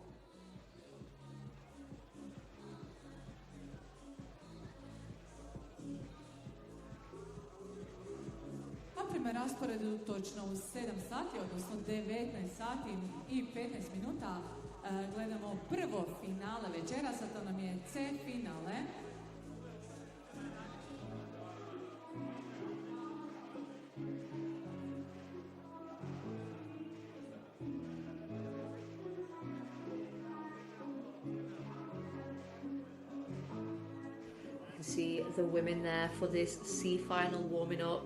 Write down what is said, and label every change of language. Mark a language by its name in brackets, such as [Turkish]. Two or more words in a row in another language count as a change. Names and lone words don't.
[Croatian] Prema rasporedu točno u 7 sati, odnosno 19 sati i 15 minuta, gledamo prvo finale večeras, a to nam je C finale. [English] You can see the women there for this C final warming up.